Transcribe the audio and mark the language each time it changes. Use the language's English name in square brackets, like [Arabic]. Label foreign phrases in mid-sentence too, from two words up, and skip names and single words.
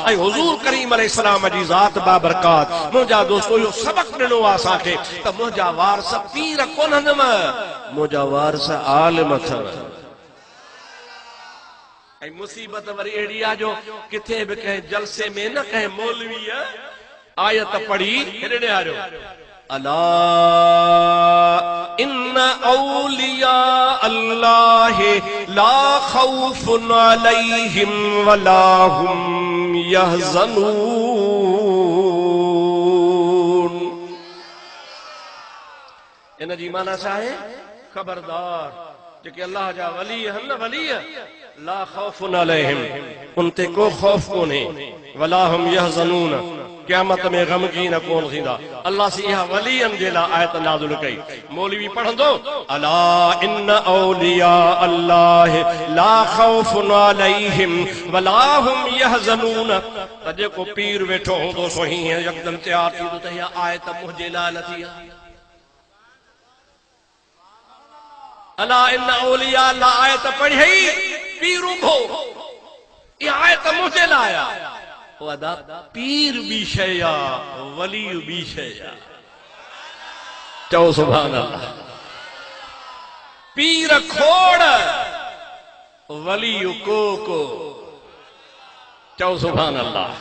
[Sindhi] ऐं हुज़ूर करीम अलैहिस्सलाम जी ज़ात बाबरकात, मुंहिंजा दोस्तो इहो सबक़ ॾिनो आहे असांखे त मुंहिंजा वारस पीर कोन्हनि, मुंहिंजा वारस आलिम अथव। ऐं मुसीबत वरी अहिड़ी आहे जो किथे बि कंहिं जलसे में न कंहिं मौलवीअ आयत पढ़ी हेॾे आयो, [Arabic] ألا إن أولياء الله لا خوف عليهم ولا هم يحزنون. [Sindhi] इन जी माना छा आहे? खबरदार, जेके अल्लाह जा वली आहिनि न, वली [Arabic] لا خوف عليهم, [Sindhi] उन ते को खौफ कोन्हे, [Arabic] ولا هم يحزنون, [Sindhi] क़यामत में गमगीन कोन थींदा। अल्लाह से इहा वलियन जे लाइ आयत नाज़िल कई। मौलवी पढ़ंदो, [Arabic] ألا إن أولياء الله لا خوف عليهم ولا هم يحزنون. [Sindhi] त जेको पीर वेठो हूंदो सो हीअं यकदम तयार थींदो त इहा आयत मुंहिंजे लाइ न थी आहे। [Arabic] ألا إن أولياء الله [Sindhi] आयत पढ़ी, पीर उभो, इहा आयत मुंहिंजे लाइ आहे। अदा पीर बि शइ आहे, वली बि शइ आहे। चओ [Arabic] سبحان الله. [Sindhi] पीर खोड़, वली को चओ [Arabic] سبحان الله.